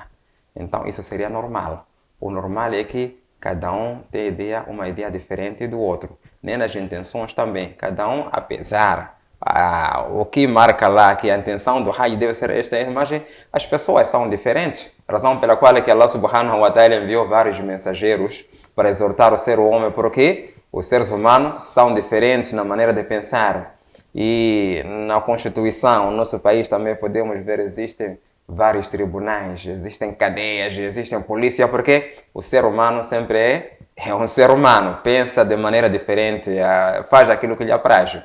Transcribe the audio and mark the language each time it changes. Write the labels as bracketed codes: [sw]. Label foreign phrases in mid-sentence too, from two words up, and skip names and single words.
[pt] Então isso seria normal. O normal é que cada um tem uma ideia diferente do outro. Nem nas intenções também. Cada um, apesar o que marca lá que a intenção do Hajj deve ser esta imagem, as pessoas são diferentes. Razão pela qual é que [ar] الله سبحانه وتعالى [pt] enviou vários mensageiros para exortar o ser humano, porque os seres humanos são diferentes na maneira de pensar. E na Constituição, no nosso país também podemos ver, existem vários tribunais, existem cadeias, existem polícia, porque o ser humano sempre é um ser humano, pensa de maneira diferente, faz aquilo que lhe apraz.